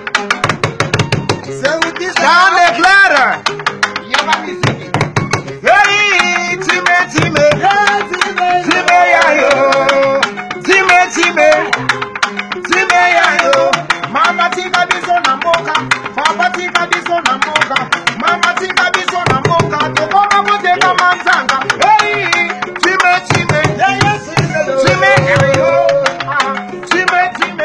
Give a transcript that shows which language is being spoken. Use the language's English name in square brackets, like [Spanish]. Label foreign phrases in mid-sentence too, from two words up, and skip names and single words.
[Lingala] Jean Leclerc. [English] Hey, Time, Time. [Lingala] Time yayo. [English] Time, Time. [Lingala] Time yayo. Mama tika biso na mboka. Papa tika biso na mboka. Mama tika biso na mboka. Tokoma kuteka manzanga. [English] Hey, Time, Time. [Lingala] Time yayo. [English] Time, Time.